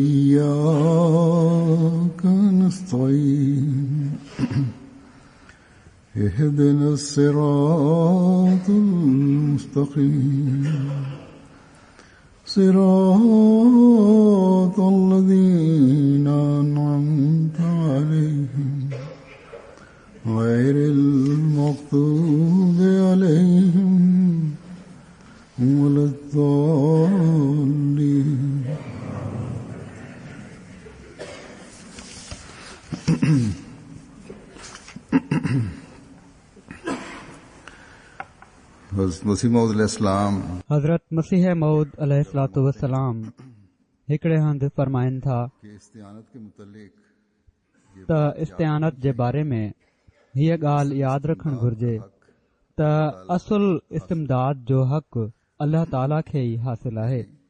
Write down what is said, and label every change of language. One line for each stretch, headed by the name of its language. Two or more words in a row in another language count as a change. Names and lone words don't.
Arabic: إياك نستعين اهدنا الصراط المستقيم صراط الذين أنعمت عليهم غير المغضوب عليهم ولا الضالين.
Sindhi: हज़रत मसीह मऊद
Arabic: عليه الصلاة والسلام
Sindhi: हिकिड़े हंधि फरमाइनि था त इस्तिआनत जे बारे में हीअ ॻाल्हि यादि रखणु घुर्जे त असुल इस्तिमदाद जो हक़ अल्लाह ताला खे ई हासिल आहे।